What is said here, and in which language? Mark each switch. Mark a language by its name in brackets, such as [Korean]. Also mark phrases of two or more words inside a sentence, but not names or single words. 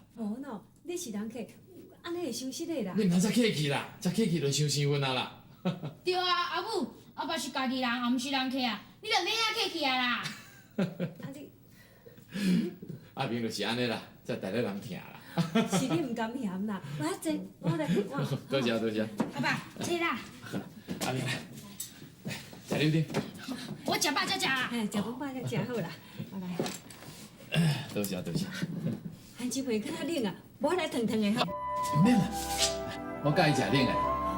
[Min Nan Chinese] 无喏，你是人客，安尼会伤失礼啦。你毋通再客气啦，再客气就伤生分啊啦。对啊，阿母，阿爸是家己人，也毋是人客啊，你就免遐客气啊啦。啊你，阿明就是安尼啦，才带咧人疼啦。是你唔甘嫌啦，我遐济，我来我。多谢多谢。阿爸，坐啦。阿明来，食溜丁。我食饱才食啦。哎，食饭饱才食好啦，我来。多谢多谢。番薯皮较冷啊，无来烫烫的吼。免啦，我介意食冷的。